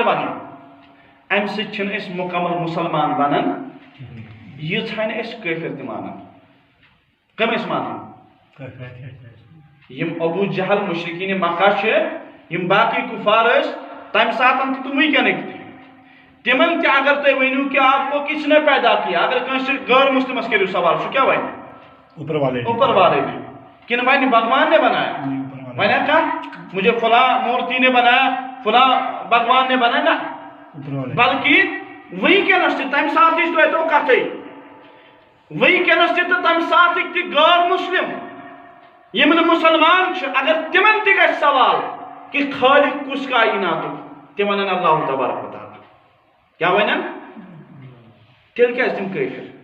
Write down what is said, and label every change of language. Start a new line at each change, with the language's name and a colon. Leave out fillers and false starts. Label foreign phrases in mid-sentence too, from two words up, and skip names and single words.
Kashmiri: ونو امہِ سۭتۍ چھِنہٕ أسۍ مُکمل مُسلمان بنان ییٖژاہ نہٕ أسۍ کٲفر تہِ مانان کم ٲسۍ مانان یم ابو جہل مشرقین مکہ چھِ یم باقی کفار ٲسۍ تمہِ ساتہٕ تہِ تہٕ وٕنکٮ۪نٕکۍ تہِ تمن تہِ اگر تُہۍ ؤنِو کہ
Urdu: آپ کو کس نے پیدا کیا
Kashmiri: اگر کٲنٛسہِ غٲر مسلمس کٔرِو سوال سُہ کیٛاہ وَنہِ
Urdu: اوپر والے نے
Kashmiri: کِنہٕ وَنہِ
Urdu: بھگوان نے بنایا
Kashmiri: وَنیا کانٛہہ
Urdu: مجھے فلاں مورتی نے بنایا فلاں بھگوان نے بنایا
Kashmiri: نہ بلکہ وٕنکٮ۪نس تہِ تمہِ ساتٕچ ترٲیتو کتھٕے وٕنکٮ۪نس تہِ تہٕ تمہِ ساتٕکۍ تہِ غٲر مسلم یم نہٕ مسلمان چھِ اگر تمن تہِ گژھِ سوال کہ خالق کُس کائناتُک تِم ونن اللہ تبارک و تعالیٰ کیٛاہ ونن تیٚلہِ کیٛازِ تِم کٲفر